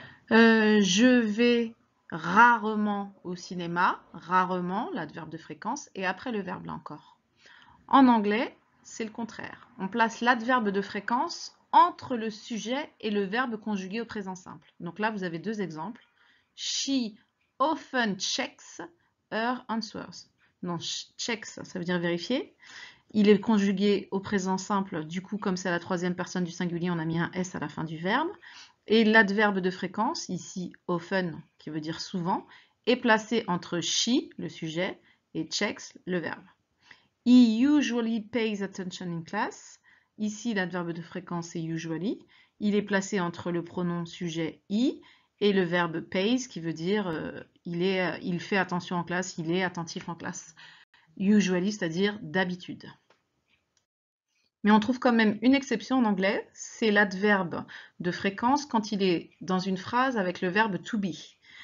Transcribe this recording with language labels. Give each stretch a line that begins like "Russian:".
French: Je vais rarement au cinéma, rarement, l'adverbe de fréquence, et après le verbe là encore. En anglais, c'est le contraire. On place l'adverbe de fréquence entre le sujet et le verbe conjugué au présent simple. Donc là, vous avez deux exemples.
English: She often checks her answers.
French: Non, checks, ça veut dire vérifier. Il est conjugué au présent simple. Du coup, comme c'est la troisième personne du singulier, on a mis un S à la fin du verbe. Et l'adverbe de fréquence, ici often, qui veut dire souvent, est placé entre she, le sujet, et checks, le verbe.
English: He usually pays attention in class.
French: Ici, l'adverbe de fréquence est usually. Il est placé entre le pronom sujet he et le verbe pays, qui veut dire il fait attention en classe, il est attentif en classe. Usually, c'est-à-dire d'habitude. Mais on trouve quand même une exception en anglais, c'est l'adverbe de fréquence quand il est dans une phrase avec le verbe to be.